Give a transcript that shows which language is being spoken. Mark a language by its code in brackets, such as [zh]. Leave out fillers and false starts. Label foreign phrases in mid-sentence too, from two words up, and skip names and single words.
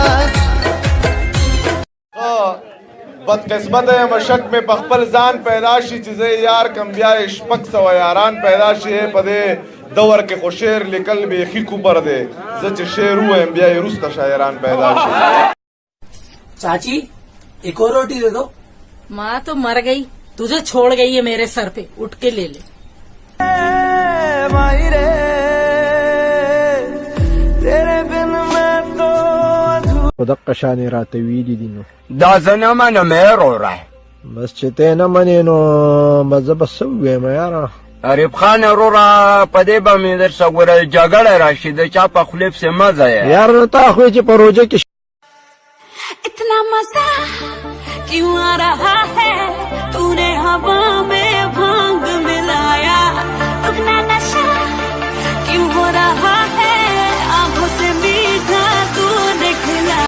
[ps] بدقسمت یم شک مې په خپل ځان پیدا شي چې زه یار کم بیا یې شپږ سوه یاران پیدا شي په دې دور کې خو شعر لیکل بیخي کوبر دی زه چې شعر ووایم بیا یې وروسته شاعران پیدا شي [hi] चाची एक और रोटी दे दो। माँ तो मर गई, तुझे छोड़ गई है मेरे सर पे, उठ के ले ले। तेरे बिन मैं तो [ps] خو دقه شانې راته ویلي دي نو دا زه نه منم وروره بس چې ته نه منې نو به زه به څه ووایم یاره غریب خان وروره په دې به مې درڅه ګوره جګړه راشي د چا په خولې پسې مه ځایه یار نو تا خو چې په روژه کې [hi] इतना मजा क्यों आ रहा है तूने हवा में भांग मिलाया अपना नशा क्यों हो रहा है आंखों से मीठा तूने खिलाया